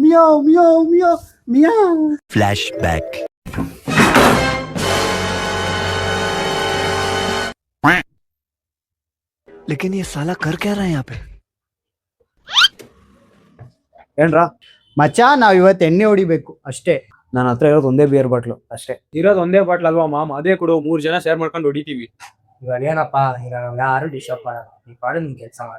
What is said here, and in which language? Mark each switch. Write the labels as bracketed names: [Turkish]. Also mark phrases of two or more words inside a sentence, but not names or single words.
[English] ಮಿಯಾವ್ ಮಿಯಾವ್ ಮಿಯಾವ್ ಮಿಯಾವ್. Flashback. [Hindi] लेकिन ये साला कर क्या रहा है यहाँ पे? [Kannada] ಏನ್ರಾ ಮಚ್ಚ ನಾವ್ ಇವತ್ತು ಎಣ್ಣೆ ಹೊಡಿಬೇಕು ಅಷ್ಟೇ. ನನ್ನ ಹತ್ರ ಇರೋದು ಒಂದೇ ಬಿಯರ್ ಬಾಟ್ಲು ಅಷ್ಟೇ. ಇರೋದು ಒಂದೇ ಬಾಟ್ಲ್ ಅಲ್ವಾ ಮಾಮ್, ಅದೇ ಕೊಡು, 3 ಜನ ಶೇರ್ ಮಾಡ್ಕೊಂಡು ಹೊಡಿತೀವಿ. ಇವಾಗ ಏನಪ್ಪ, ಈಗ ನಾವು ಯಾರು ಡಿಸ್ಟರ್ಬ್ ಮಾಡಲ್ಲ, ಈ ಪಾಡು ನಿಮ್ ಕೆಲಸ ಮಾಡಿ.